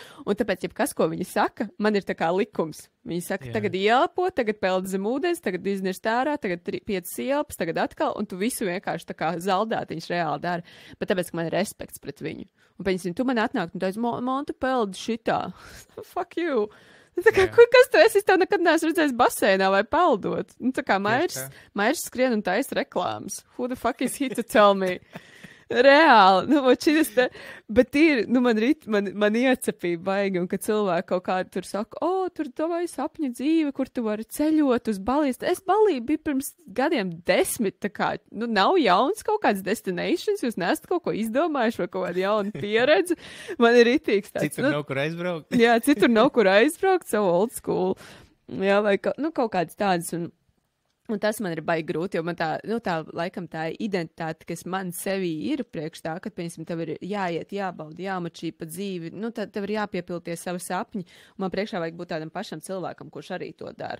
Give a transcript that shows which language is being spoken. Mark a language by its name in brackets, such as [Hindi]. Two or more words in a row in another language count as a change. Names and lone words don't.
[Latvian] Un tāpēc, kas, ko viņi saka, man ir tā kā likums. Viņi saka, tagad ielpo, tagad peld zem ūdens, tagad iznirst ārā, tagad 5 ielpas, tagad atkal, un tu visu vienkārši tā kā zaldātiņš reāli dara. Bet tāpēc, ka man ir respekts pret viņu. Un pēc tu man atnāk, un tu teici, man tu peldi šitā. [English] Fuck you. [Latvian] Tā kā, kas tu esi? Es tev nekad neesmu redzējis basēnā vai peldot. Tā kā Mairs skrien un taisa reklāmas. [English] Who the fuck is he to tell me? [Latvian] Reāli. Bet ir, man iecepīja baigi, un kad cilvēki kaut kādi tur saka, tur domāju sapņu dzīve, kur tu vari ceļot uz Balijas. Es Balī biju pirms gadiem 10, tā kā, nav jauns kaut kāds destinations, jūs neesat kaut ko izdomājuši vai kaut kādu jaunu pieredzi. Man ir ritīgs tāds. Citur nav kur aizbraukt. Jā, citur nav kur aizbraukt, savu [English] old school. [Latvian] Jā, vai kaut kādas tādas, un tas man ir baigi grūti, jo man laikam tā identitāte, kas man sevī ir priekš tā, kad, piemēram, tev ir jāiet, jābauda, jāmačī pa dzīvi, tad tev ir jāpiepilties savu sapņu, un man priekšā vajag būt tādam pašam cilvēkam, kurš arī to dara.